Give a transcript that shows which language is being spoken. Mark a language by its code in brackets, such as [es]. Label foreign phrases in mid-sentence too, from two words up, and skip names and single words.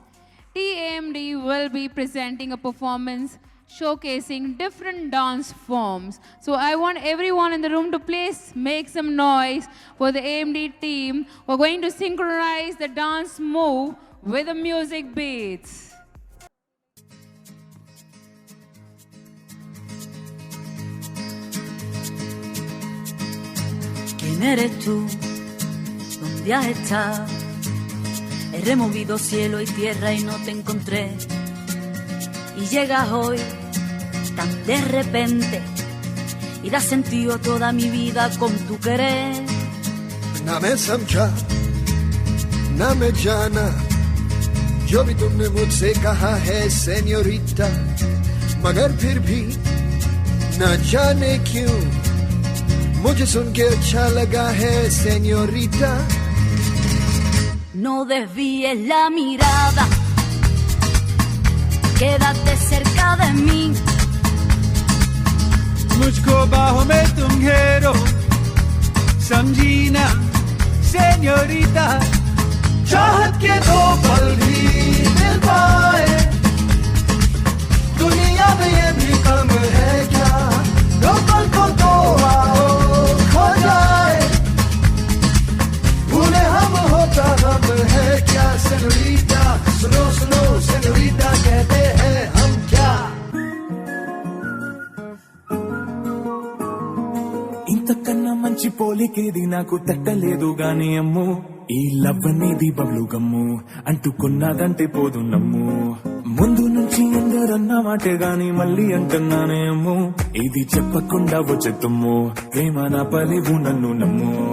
[en] TAMD will be presenting a performance showcasing different dance forms. So I want everyone in the room to please make some noise for the AMD team. We're going to synchronize the dance move with the music beats. [es] ¿Quién eres tú? ¿Dónde has estado? He removido cielo y tierra y no te encontré. Y llegas hoy tan de repente y das sentido a toda mi vida con tu querer. [hi] ना मैं समझा ना मैं जाना जो भी तुमने मुझसे कहा है सेन्योरिटा, मगर फिर भी ना जाने क्यों मुझे सुन के अच्छा लगा है सेन्योरिटा. [es] No desvíes la mirada, quédate cerca de mí. [hi] मुझको बाहों में तुम घेरो, समझी ना सेन्योरिटा. चाहत के दो पल भी मिल पाए, दुनिया में ये भी कम है क्या, दो पल को तो आओ खो जाए, भूले हम होता हम है क्या सेन्योरिटा. सुनो सुनो सेन्योरिटा कहते हैं हम क्या. [te] ఇంతకన్నా మంచి పోలికేది నాకు తట్టలేదు గాని అమ్ము, ఈ లవ్ అనేది [en] bubble gum [te] అంటుకున్నదంటే పోదు నమ్ము. ముందు నుంచి ఎందరన్న మాటే గాని మళ్ళీ అంటున్నానే అమ్ము, ఇది చెప్పకుండా వచ్చే తుమ్ము ప్రేమ నా పలివు నన్ను నమ్ము.